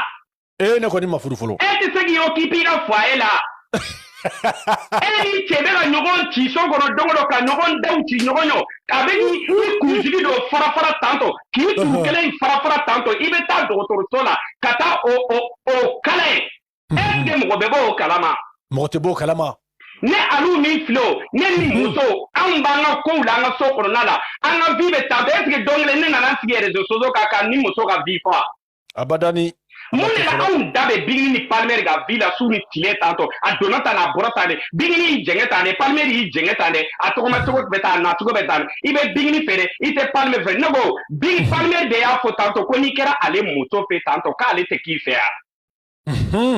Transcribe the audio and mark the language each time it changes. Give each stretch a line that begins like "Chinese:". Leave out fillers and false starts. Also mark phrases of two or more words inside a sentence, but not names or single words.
Bambara: Ne kɔni ma furu fɔlɔ. E tɛ se k'i occuper i ka foyer la. E ni cɛ bɛ ka ɲɔgɔn ci so kɔnɔ don o don ka ɲɔgɔn daw ci ɲɔgɔn ye. A bɛ ni kunsigi dɔ fara tantɔ k'i turu kelen fara tantɔ i bɛ taa dɔgɔtɔrɔso la ka taa o kala ye.
French: Est-ce que
Bambara: mɔgɔ bɛ bɔ o kalama? Mɔgɔ tɛ bɔ o kalama. Ne Alou ni Filo, ne ni muso, an b'an ka kow la an ka so kɔnɔna la, an ka vie bɛ tantɔ.
French: Est-ce que
Bambara: don kelen ne nana sigi
French: réseaux sociaux
Bambara: kan ni muso ka vie fɔ? Abadani. Mun de la anw da bɛ Bingini ni Palmer ka vie la su ni tile tantɔ, a donna tan a bɔra tan de, Bingini y'i jɛngɛ tan de, Palmer y'i jɛngɛ tan de, a tɔgɔmacogo bɛ tan, a nacogo bɛ tan, i bɛ Bingini feere, i tɛ Palmer fɛ. Ne ko Palmer de y'a fɔ tantɔ ko n'i kɛra ale muso fɛ tantɔ k'ale tɛ k'i fɛ yan.